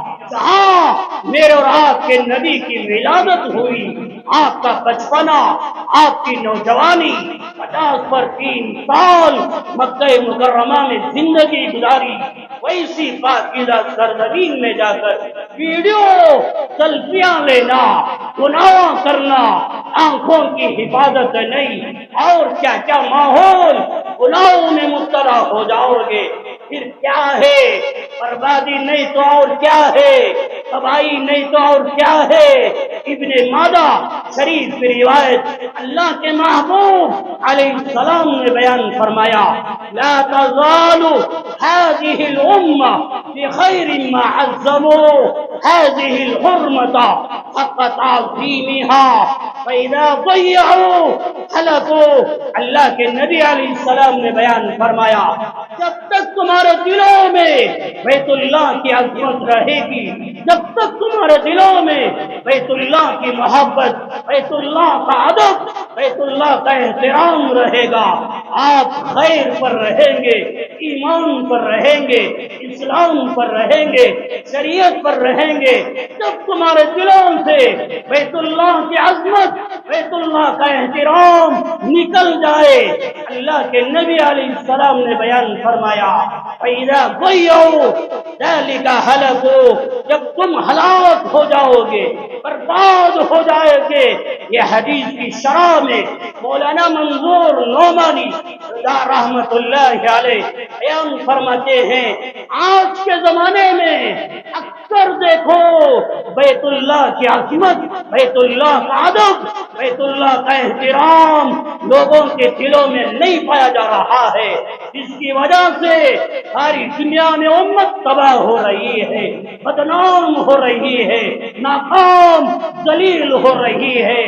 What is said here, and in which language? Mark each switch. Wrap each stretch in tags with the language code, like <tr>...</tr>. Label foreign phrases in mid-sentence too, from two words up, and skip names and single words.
<ur>جہاں میرے اور آپ کے نبی کی ولادت ہوئی، آپ کا بچپنا، آپ کی نوجوانی، 50 پر 3 سال مکہ مکرمہ میں زندگی گزاری، ویسی پاکیزہ سرزمین میں جا کر ویڈیو سیلفیاں لینا، گناہ کرنا، آنکھوں کی حفاظت نہیں، اور کیا کیا ماحول، گناہوں میں مبتلا ہو جاؤ گے. پھر کیا ہے، بربادی نہیں تو اور کیا ہے، تباہی نہیں تو اور کیا ہے. ابنِ مادہ شریف کی روایت، اللہ کے محبوب علیہ السلام نے بیان فرمایا,</ur> <ar>لا تزال هذه الأمة بخير ما عظموا هذه الحرمة حق تعظيمها فإذا ضيعوا هلكوا.</ar> <ur>اللہ کے نبی علیہ السلام نے بیان فرمایا، جب تک تمہارے دلوں میں بیت اللہ کی عظمت رہے گی، جب تک تمہارے دلوں میں بیت اللہ کی محبت، بیت اللہ کا ادب بیت اللہ کا احترام رہے گا، آپ خیر پر رہیں گے، ایمان پر رہیں گے، اسلام پر رہیں گے، شریعت پر رہیں گے، جب تمہارے دلوں سے بیت اللہ کی عظمت، بیت اللہ کا احترام نکل جائے، اللہ کے نبی علیہ السلام نے بیان فرمایا</ur> <ar>فَإِذَا ضَيَّعُوا ذَلِكَ هَلَكُوا،</ar> <ur>جب تم ہلاک ہو جاؤ گے، برباد ہو جائے گے۔ یہ حدیث کی شرح میں مولانا منظور نعمانی رحمت اللہ علیہ بیان فرماتے ہیں، آج کے زمانے میں اکثر دیکھو بیت اللہ کی عظمت، بیت اللہ کا ادب، بیت اللہ کا احترام لوگوں کے دلوں میں نہیں پایا جا رہا ہے، جس کی وجہ سے ساری دنیا میں امت تباہ ہو رہی ہے، بدنام ہو رہی ہے، ناکام ذلیل ہو رہی ہے۔</ur>